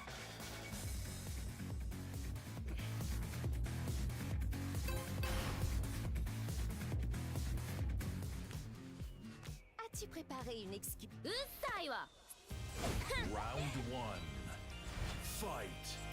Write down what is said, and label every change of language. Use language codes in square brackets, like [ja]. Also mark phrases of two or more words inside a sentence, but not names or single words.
[fr] As-tu préparé une excuse? [ja] うっさいわ。 [en] Round 1. Fight.